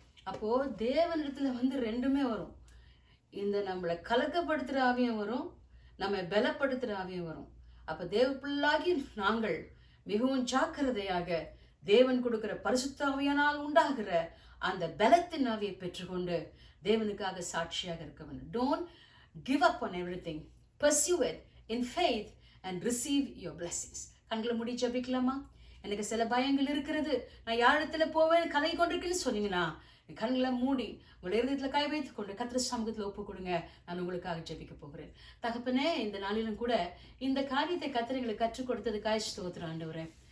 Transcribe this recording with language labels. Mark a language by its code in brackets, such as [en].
[ta] அப்போ தேவனிடத்துல ரெண்டுமே வரும், இந்த நம்மளை கலக்கப்படுத்துற ஆவியம் வரும், நம்ம பலப்படுத்துற ஆவியம் வரும். அப்ப தேவ பிள்ளாகி நாங்கள் மிகவும் ஜாக்கிரதையாக தேவன் கொடுக்கிற பரிசுத்த ஆவியானால் உண்டாகிற அந்த பலத்தின் ஆவியை பெற்றுக்கொண்டு தேவனுக்காக சாட்சியாக இருக்க வேண்டும். [en] Don't give up on everything. Pursue it in faith and receive your blessings. [ta] கண்களை மூடி ஜெபிக்கலாமா? எனக்கு சில பயங்கள் இருக்கிறது, நான் யாரிடத்துல போவேன் கலை கொண்டிருக்கேன்னு சொன்னீங்கன்னா கண்களை மூடி உங்களுடைய இருதயத்துல கை வைத்துக் கொண்டு கர்த்தர் சமூகத்துல ஒப்பு கொடுங்க. நான் உங்களுக்காக ஜெபிக்க போகிறேன். தகப்பனே, இந்த நாளிலும் கூட இந்த காரியத்தை கர்த்தர் எங்களுக்கு கற்றுக் கொடுத்ததுக்காக ஸ்தோத்திரம் ஆண்டவரே.